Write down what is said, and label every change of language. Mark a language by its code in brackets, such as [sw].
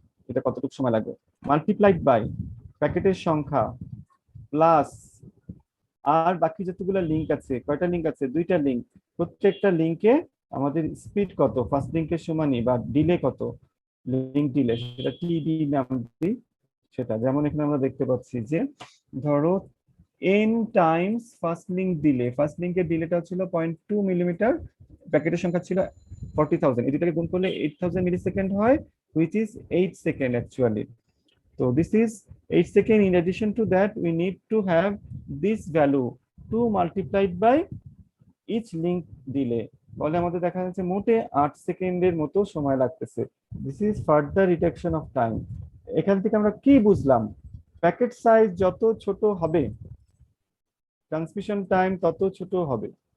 [bn] এটা কতটুকু সময় লাগবে, মাল্টিপ্লাইড বাই প্যাকেটের সংখ্যা প্লাস আর বাকি যতগুলো লিংক আছে, কয়টা লিংক আছে, দুইটা লিংক, প্রত্যেকটা লিংকে আমাদের স্পিড কত, ফার্স্ট লিংকের সমানই বা ডিলে কত, লিংক ডিলে সেটা টিডি নাম দিই সেটা। যেমন এখানে আমরা দেখতে পাচ্ছি যে ধরো n Times first link delay, first লিংকের ডিলেটা ছিল 0.2 মিলিমিটার, প্যাকেটের সংখ্যা ছিল 40,000, এই দুটাকে গুণ করলে 8,000 মিলি সেকেন্ড হয়, which is 8 second actually. [en] So this is 8 second. In addition to that, we need to have this value 2 multiplied by each link delay. [bn] বলে আমাদের দেখা যাচ্ছে মোটে 8 সেকেন্ডের মতো সময় লাগতেছে। [en] This is further reduction of time. [bn] এখান থেকে আমরা কি বুঝলাম, প্যাকেট সাইজ যত ছোট হবে ট্রান্সমিশন টাইম তত ছোট হবে।